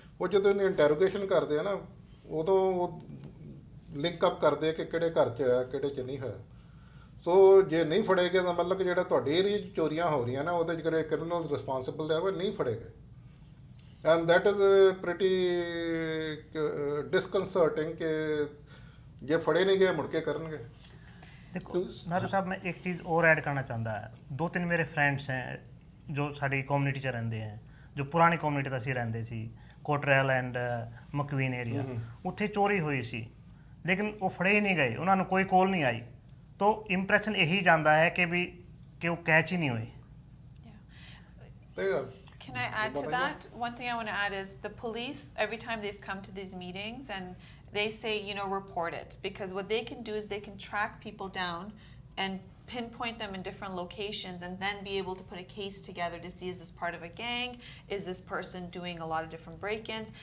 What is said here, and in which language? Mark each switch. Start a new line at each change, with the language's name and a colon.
Punjabi: ਉਹ ਜਦੋਂ ਇਹਨੂੰ ਇੰਟੈਰੋਗੇਸ਼ਨ ਕਰਦੇ ਆ ਨਾ, ਉਦੋਂ ਉਹ ਲਿੰਕ ਅਪ ਕਰਦੇ ਆ ਕਿ ਕਿਹੜੇ ਘਰ 'ਚ ਹੋਇਆ ਕਿਹੜੇ 'ਚ ਨਹੀਂ ਹੋਇਆ। ਸੋ ਜੇ ਨਹੀਂ ਫੜੇ ਗਏ ਤਾਂ ਮਤਲਬ ਕਿ ਜਿਹੜਾ ਤੁਹਾਡੇ ਏਰੀਏ 'ਚ ਚੋਰੀਆਂ ਹੋ ਰਹੀਆਂ ਨਾ ਉਹਦੇ 'ਚ ਕਰੇ ਕ੍ਰਿਮੀਨਲਸ ਰਿਸਪੌਂਸਿਬਲ ਹੈ, ਉਹ ਨਹੀਂ ਫੜੇ ਗਏ।
English: and that is pretty disconcerting
Punjabi: ਕਿ ਜੇ ਫੜੇ ਨਹੀਂ ਗਏ ਮੁੜ ਕੇ ਕਰਨਗੇ।
Hindi: देखो नारू साहब, मैं एक चीज़ और ऐड करना चाहता है। 2-3 मेरे फ्रेंड्स हैं जो साड़ी कम्युनिटी च रहिंदे हैं, जो पुरानी कम्युनिटी
Punjabi: असीं रहिंदे सी,
Hindi: कोटरेल एंड मकवीन एरिया, उत्थे चोरी हुई सी, लेकिन वो फड़े ही नहीं गए, उन्होंने कोई कॉल नहीं आई, तो इंप्रैशन यही जाता है कि भी कि वो कैच ही नहीं हुए।
Punjabi: ਤੇ
English: Can I add to that? One thing I want to add is the police, every time they've come to these meetings and they say, you know, report it, because what they can do is they can track people down and pinpoint them in different locations and then be able to put a case together to see, is this part of a gang, is this person doing a lot of different break-ins.